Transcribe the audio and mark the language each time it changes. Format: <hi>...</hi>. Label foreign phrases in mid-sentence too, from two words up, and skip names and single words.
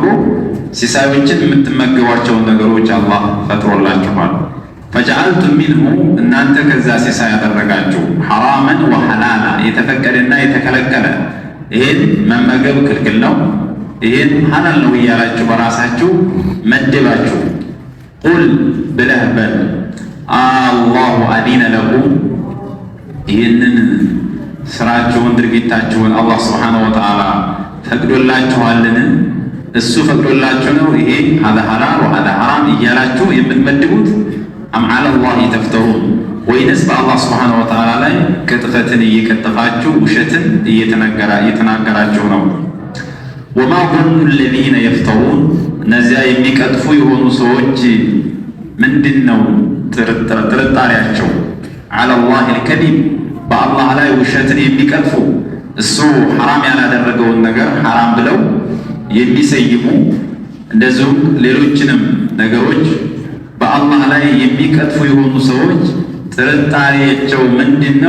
<am>ሲሳዮችን የምትመገቧቸውን ነገሮች አላህ ፈጥሮላችኋል።</am> <ar>فجعلتم منه</ar> <am>እናንተ ከዛ ሲሳይ ያደረጋችሁ</am> <ar>حراما وحلالا</ar> <am>የተፈቀደና የተከለከለ ይሄን መመገብ ክልክል ነው፣ ይሄን ሐላል ነው እያላችሁ በራሳችሁ መደባችሁ። ቁል ብለህ በል</am> <ar>آلله أذن لكم</ar> <am>ይህንን ስራችሁን ድርጊታችሁን አላህ</am> <ar>سبحانه وتعالى</ar> <am>ፈቅዶላችኋልን? እሱ ፈቅዶላችሁ ነው ይሄ</am> <ar>هذا حلال وهذا حرام</ar> <am>እያላችሁ የምትመድቡት?</am> <ar>أم على الله تفترون</ar> <am>ወይንስ በአላህ</am> <ar>سبحانه وتعالى</ar> <am>ላይ ቅጥፈትን እየቀጠፋችሁ ውሸትን እየተናገራችሁ ነው?</am> <ar>وما ظن الذين يفترون</ar> <am>እነዚያ የሚቀጥፉ የሆኑ ሰዎች ምንድን ነው ጥርጣሬያቸው?</am> <ar>على الله الكذب</ar> <am>በአላህ ላይ ውሸትን የሚቀጥፉ እሱ ሐራም ያላደረገውን ነገር ሐራም ብለው የሚሰይሙ እንደዚሁም ሌሎችንም ነገሮች በአላህ ላይ የሚቀጥፉ የሆኑ ሰዎች ጥርጣሬያቸው ምንድን ነው?</am>